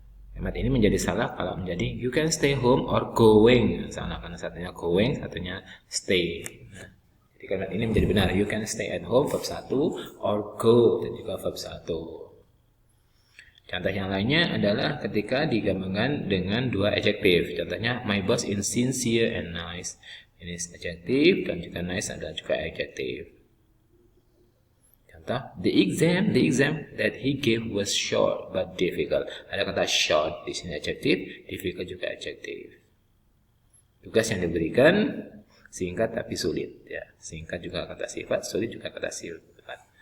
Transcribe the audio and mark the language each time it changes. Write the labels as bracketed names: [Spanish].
[Indonesian] Kalimat ini menjadi salah kalau menjadi [English] you can stay home or going. [Indonesian] Salah karena satunya going, satunya stay. Nah, jadi kalimat ini menjadi benar. [English] You can stay at home verb 1 or go [Indonesian] dan juga [English] verb 1. [Indonesian] Contoh yang lainnya adalah ketika digabungkan dengan dua adjektif. [English] Contohnya, my boss is sincere and nice. [Indonesian] Ini adjektif dan juga nice adalah juga adjektif. [English] The exam that he gave was short but difficult. [Indonesian] Ada kata short di sini adjektif, difficult juga adjektif. Tugas yang diberikan singkat tapi sulit. Ya, singkat juga kata sifat, sulit juga kata sifat.